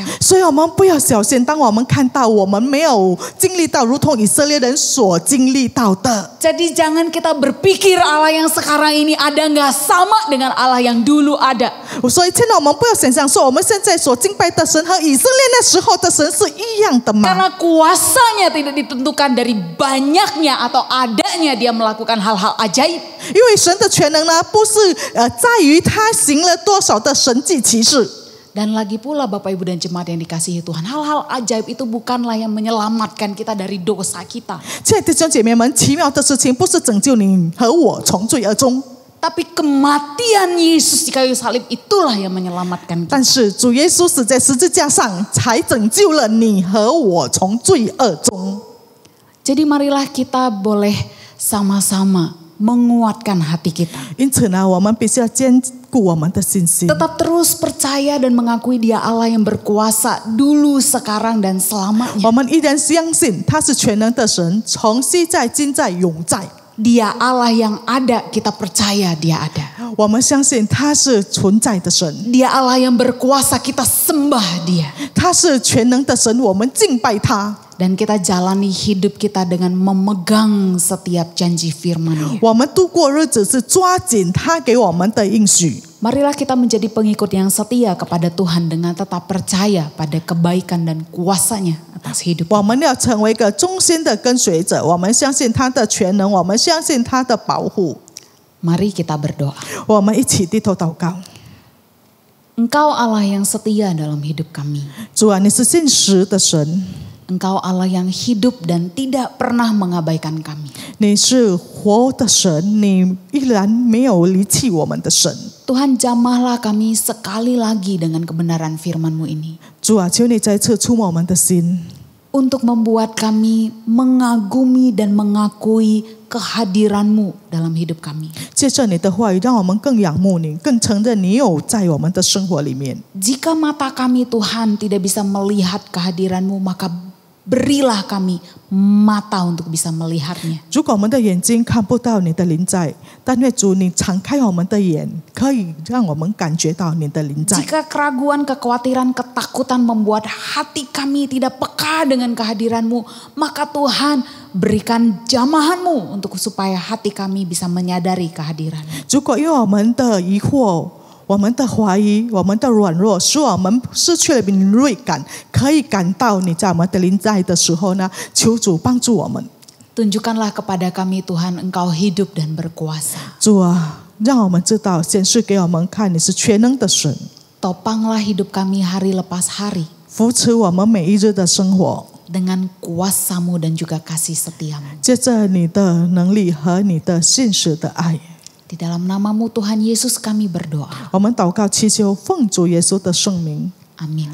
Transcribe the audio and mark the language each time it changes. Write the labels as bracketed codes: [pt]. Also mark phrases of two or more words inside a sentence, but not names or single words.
[zh] 所以我们不要小心，当我们看到我们没有经历到如同以色列人所经历到的。 [id] Jadi jangan kita berpikir Allah yang sekarang ini ada nggak sama dengan Allah yang dulu ada. [zh] 所以现在我们不要想象说我们现在所敬拜的神和以色列那时候的神是一样的吗？ [id] Karena kuasanya tidak ditentukan dari banyaknya atau adanya dia melakukan hal-hal ajaib. [zh] 因为神的全能呢，不是在于他行了多少的神迹奇事。 [id] Dan lagi pula Bapak Ibu dan jemaat yang dikasihi Tuhan, hal-hal ajaib itu bukanlah yang menyelamatkan kita dari dosa kita. [zh] 亲爱的弟兄姐妹们，奇妙的事情不是拯救你和我从罪而终， [id] Tapi kematian Yesus di kayu salib itulah yang menyelamatkan kita. [zh] 但是主耶稣死在十字架上，才拯救了你和我从罪恶中。 [id] Jadi marilah kita boleh sama-sama menguatkan hati kita. [zh] 因此呢，我们必须要坚固我们的信心， [id] Tetap terus percaya dan mengakui dia Allah yang berkuasa dulu, sekarang dan selamanya. [zh] 我们依然相信他是全能的神，从昔在、今在、永在。 [id] Dia Allah yang ada, kita percaya dia ada. [zh] 我们相信他是存在的神， [id] Dia Allah yang berkuasa, kita sembah dia. [zh] 他是全能的神，我们敬拜他。 [id] Dan kita jalani hidup kita dengan memegang setiap janji firman-Nya. [zh] 我们度过日子是抓紧他给我们的应许。 [id] Marilah kita menjadi pengikut yang setia kepada Tuhan dengan tetap percaya pada kebaikan dan kuasa-Nya atas hidup. [zh] 我们要成为一个忠心的跟随者，我们相信他的全能，我们相信他的保护。 [id] Mari kita berdoa. [zh] 我们一起低头祷告。 [id] Engkau Allah yang setia dalam hidup kami. [zh] 主啊，你是信实的神， [id] Engkau Allah yang hidup dan tidak pernah mengabaikan kami. [zh] 你是活的神，你依然没有离弃我们的神。 [id] Tuhan, jamahlah kami sekali lagi dengan kebenaran firman-Mu ini. [zh] 主啊，求你再次触摸我们的心， [id] Untuk membuat kami mengagumi dan mengakui kehadiran-Mu dalam hidup kami. [zh] 借着你的话语，让我们更仰慕你，更承认你有在我们的生活里面。 [id] Jika mata kami Tuhan tidak bisa melihat kehadiran-Mu, maka berilah kami mata untuk bisa melihatnya. [zh] 如果我们的眼睛看不到你的临在，但愿主你敞开我们的眼，可以让我们感觉到你的临在。 [id] Jika keraguan, kekhawatiran, ketakutan membuat hati kami tidak peka dengan kehadiran-Mu, maka Tuhan berikan jamahan-Mu untuk supaya hati kami bisa menyadari kehadiran-Mu. [zh] 如果因为我们的疑惑、我们的怀疑、我们的软弱，使我们失去了敏锐感，可以感到你在我们的临在的时候呢，求主帮助我们。 [id] Tunjukkanlah kepada kami Tuhan, Engkau hidup dan berkuasa. [zh] 主啊，让我们知道，显示给我们看，你是全能的神， [id] Topanglah hidup kami hari lepas hari [zh] 扶持我们每一日的生活， [id] dengan kuasa-Mu dan juga kasih setia-Mu. [zh] 借着你的能力和你的信实的爱， [id] Di dalam nama-Mu Tuhan Yesus kami berdoa. [zh] 我们祷告祈求，奉主耶稣的圣名， [id] Amin.